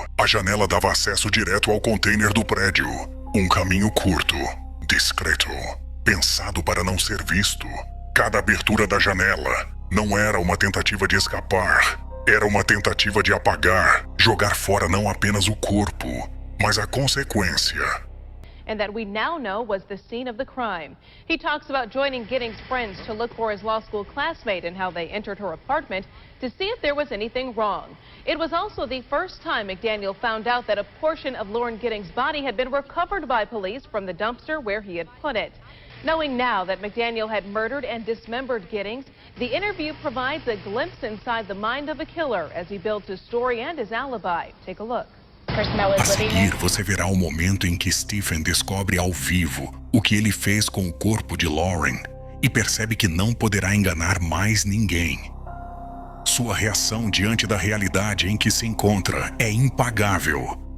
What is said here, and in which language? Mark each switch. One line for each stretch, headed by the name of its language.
Portuguese: A janela dava acesso direto ao container do prédio. Um caminho curto, discreto, pensado para não ser visto. Cada abertura da janela não era uma tentativa de escapar, era uma tentativa de apagar, jogar fora não apenas o corpo, mas a consequência.
English: And that we now know was the scene of the crime. He talks about joining Giddings' friends to look for his law school classmate and how they entered her apartment to see if there was anything wrong. It was also the first time McDaniel found out that a portion of Lauren Giddings' body had been recovered by police from the dumpster where he had put it. Knowing now that McDaniel had murdered and dismembered Giddings, the interview provides a glimpse inside the mind of a killer as he builds his story and his alibi. Take a look.
Portuguese: A seguir, você verá o momento em que Stephen descobre ao vivo o que ele fez com o corpo de Lauren e percebe que não poderá enganar mais ninguém. Sua reação diante da realidade em que se encontra é impagável.